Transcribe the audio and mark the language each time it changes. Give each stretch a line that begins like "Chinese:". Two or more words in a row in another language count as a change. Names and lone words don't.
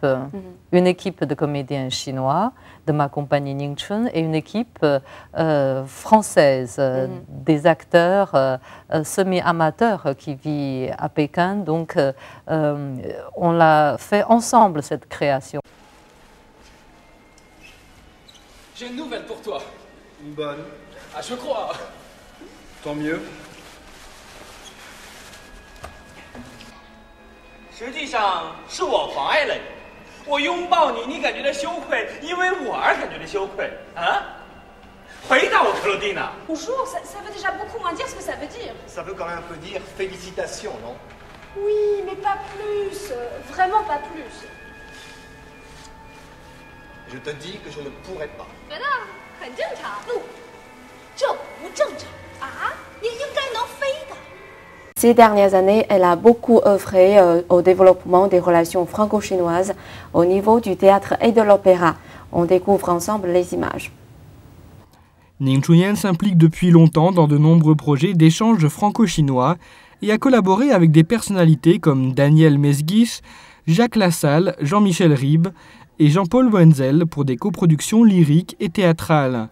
French: Une équipe de comédiens chinois de ma compagnie Ningchun et une équipe française, des acteurs semi-amateurs qui vivent à Pékin. Donc, on l'a fait ensemble, cette création. J'ai une nouvelle pour toi. Une bonne. Ah, je crois. Tant mieux.
Chinese: 实际上是我妨碍了你，我拥抱你，你感觉到羞愧，因为我而感觉到羞愧啊！回答我，克洛蒂娜。
French: Bonjour, ça veut déjà beaucoup moins dire ce que ça veut dire. Ça veut quand même un peu dire félicitations, non? Oui, mais pas plus. Vraiment pas plus. Je te dis que je ne pourrais pas.
Chinese: 觉得很正常。不，这不正常啊！你应该能飞的。
French: Ces dernières années, elle a beaucoup œuvré au développement des relations franco-chinoises au niveau du théâtre et de l'opéra. On découvre ensemble les images. Ning Chunyan s'implique depuis longtemps dans de nombreux projets d'échange franco-chinois et a collaboré avec des personnalités comme Daniel Mesguich, Jacques Lassalle, Jean-Michel Ribes et Jean-Paul Wenzel pour des coproductions lyriques et théâtrales.